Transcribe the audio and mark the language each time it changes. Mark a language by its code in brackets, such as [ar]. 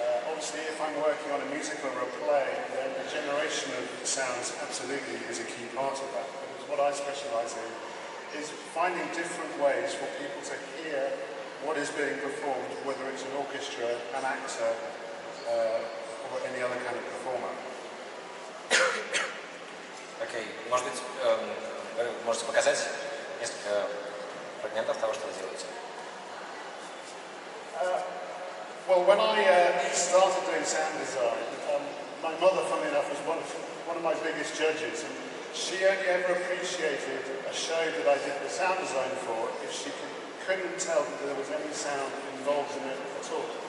[en] Obviously, if I'm working on a musical or a play, then the generation of sounds absolutely is a key part of that. Because what I specialise in is finding different ways for people to hear what is being performed, whether it's an orchestra, an actor, or any other kind of performer. [ru] Окей, может быть, Вы можете показать несколько фрагментов того, что вы делаете? [en] Well, when I started doing sound design, my mother, funnily enough, was one of my biggest judges, and she only ever appreciated a show that I did the sound design for if she couldn't tell that there was any sound involved in it at all.